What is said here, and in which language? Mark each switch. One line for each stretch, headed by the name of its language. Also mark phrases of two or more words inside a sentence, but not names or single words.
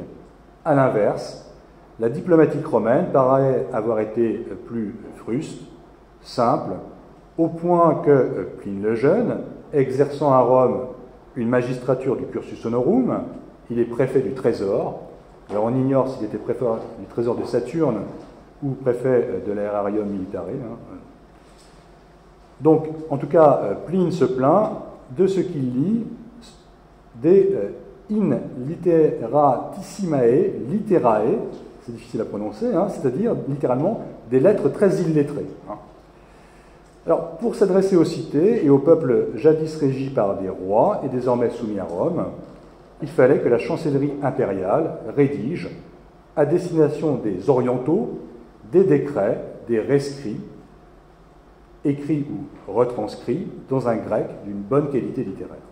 French: À l'inverse, la diplomatique romaine paraît avoir été plus fruste, simple, au point que Pline le Jeune, exerçant à Rome une magistrature du
Latin: cursus honorum,
French: il est préfet du Trésor. Alors on ignore s'il était préfet du Trésor de Saturne ou préfet de l'Aerarium Militare. Donc, en tout cas, Pline se plaint de ce qu'il lit des
Latin: in litteratissimae litterae,
French: c'est difficile à prononcer, c'est-à-dire littéralement des lettres très illettrées. Alors, pour s'adresser aux cités et au peuple jadis régi par des rois et désormais soumis à Rome, il fallait que la chancellerie impériale rédige, à destination des orientaux, des décrets, des rescrits, écrits ou retranscrits dans un grec d'une bonne qualité littéraire.